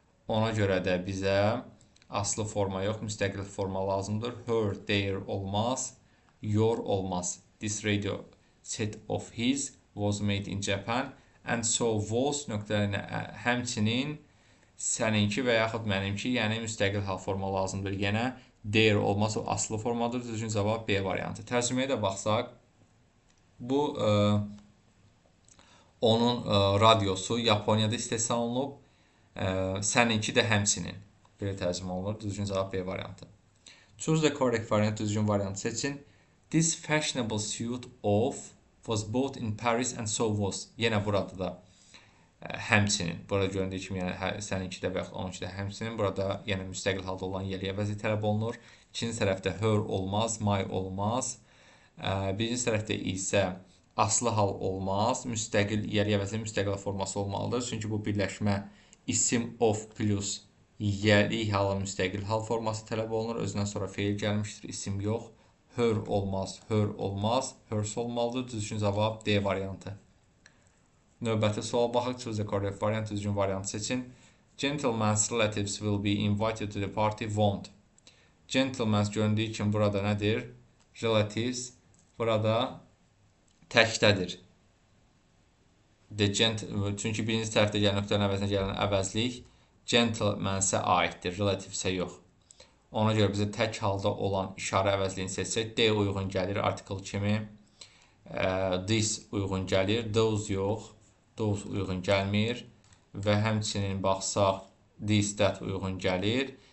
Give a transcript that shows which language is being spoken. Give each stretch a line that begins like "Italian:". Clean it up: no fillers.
Azerbaijani: Ona görə də bizə aslı forma yox, müstəqil forma lazımdır. Her, their olmaz, your olmaz.
English: This radio set of his was made in Japan and so was
Azerbaijani: nöqtələrinə həmçinin səninki və yaxud mənimki, yəni müstəqil hal forma lazımdır. Yenə their olmaz, o aslı formadır. Düzgün cavab B variantı. Tərcüməyə də baxsaq, bu onun radiosu Yaponiyada istehsal olunub, səninki də həmçinin. Belə tərcümə olunur. Düzgün cavab B variantı.
English: Choose the correct variant,
Azerbaijani: düzgün variantı seçin.
English: This fashionable suit of was bought in Paris and so was.
Azerbaijani: Yenə burada da həmçinin. Burada göründüyü kimi yəni səninki də və yaxud onunki də həmçinin. Burada yenə müstəqil halda olan yəli əvəzi tələb olunur. İkinci tərəfdə her olmaz, my olmaz. Birinci tərəfdə isə aslı hal olmaz. Yəli əvəzi müstəqil forması olmalıdır. Çünki bu birləşmə isim of plus yəli halı müstəqil hal forması tələb olunur. Özündən sonra feil gəlmişdir. İsim yox. Her olmaz, her olmaz. Hers olmalıdır. Düzgün cavab D variantı. Növbəti sual baxaq.
English: Choose the correct variant,
Azerbaijani: düzgün variantı seçin.
English: Gentleman's relatives will be invited to the party.
Azerbaijani: Won't. Gentleman's göründüyü kimi burada nədir? Relatives burada təkdədir. Çünki birinci tərəfdə gələn nöqtələrin əvəzinə gələn əvəzlik gentlemansə aiddir, relativesə yox. Ona görə bizə tək halda olan işarə əvəzliyini seçsək, D uyğun gəlir article kimi, this uyğun gəlir, those yox, those uyğun gəlmir və həmçinin baxsaq, this, that uyğun gəlir.